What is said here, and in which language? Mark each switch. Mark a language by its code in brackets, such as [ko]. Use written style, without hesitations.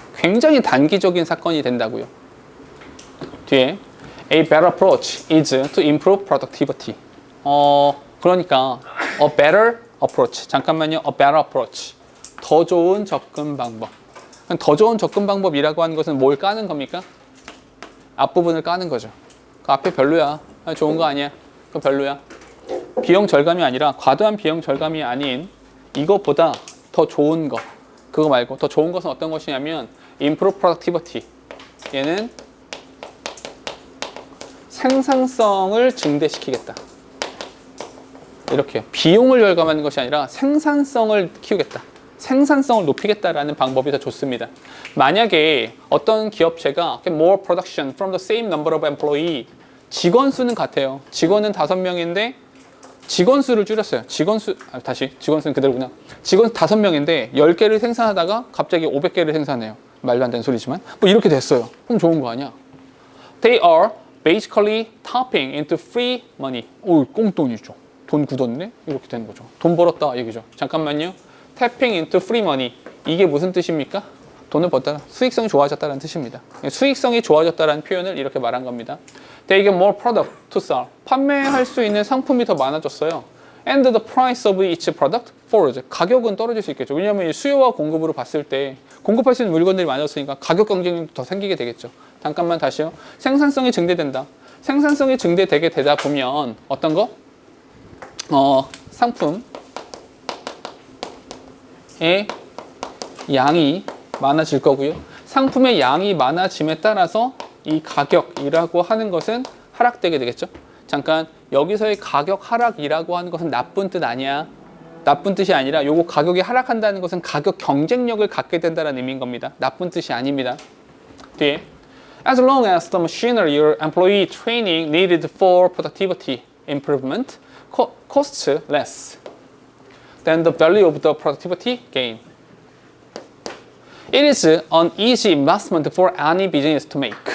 [ko] 굉장히 단기적인 사건이 된다고요. 뒤에 [en] a better approach is to improve productivity. [ko] 그러니까 [en] a better approach. [ko] 잠깐만요. [en] a better approach. [ko] 더 좋은 접근 방법. 더 좋은 접근 방법이라고 하는 것은 뭘 까는 겁니까? 앞부분을 까는 거죠. 그 앞에 별로야. 좋은 거 아니야. 그거 별로야. 비용 절감이 아니라 과도한 비용 절감이 아닌 이것보다 더 좋은 거. 그거 말고 더 좋은 것은 어떤 것이냐면 [en] improve productivity. [ko] 얘는 생산성을 증대시키겠다. 이렇게요. 비용을 절감하는 것이 아니라 생산성을 키우겠다. 생산성을 높이겠다라는 방법이 더 좋습니다. 만약에 어떤 기업체가 [en] more production from the same number of employee, [ko] 직원 수는 같아요. 직원은 5명인데 직원 수를 줄였어요. 직원 수는 그대로구나. 직원 5명인데 10개를 생산하다가 갑자기 500개를 생산해요. 말도 안 되는 소리지만 뭐 이렇게 됐어요. 그럼 좋은 거 아니야. [en] They are basically tapping into free money. [ko] 오, 꽁돈이죠. 돈 굳었네? 이렇게 되는 거죠. 돈 벌었다 얘기죠. 잠깐만요. [en] tapping into free money. [ko] 이게 무슨 뜻입니까? 돈을 벌다. 수익성이 좋아졌다는 뜻입니다. 수익성이 좋아졌다는 표현을 이렇게 말한 겁니다. [en] They get more product to sell. [ko] 판매할 수 있는 상품이 더 많아졌어요. [en] And the price of each product falls. [ko] 가격은 떨어질 수 있겠죠. 왜냐하면 수요와 공급으로 봤을 때 공급할 수 있는 물건들이 많아졌으니까 가격 경쟁력도 더 생기게 되겠죠. 잠깐만 다시요. 생산성이 증대된다. 생산성이 증대되게 되다 보면 어떤 거? 상품의 양이 많아질 거고요. 상품의 양이 많아짐에 따라서 이 가격이라고 하는 것은 하락되게 되겠죠. 잠깐 여기서의 가격 하락이라고 하는 것은 나쁜 뜻 아니야. 나쁜 뜻이 아니라 요거 가격이 하락한다는 것은 가격 경쟁력을 갖게 된다는 의미인 겁니다. 나쁜 뜻이 아닙니다. 뒤에 [en] As long as the machinery or employee training needed for productivity improvement costs less than the value of the productivity gain. It is an easy investment for any business to make.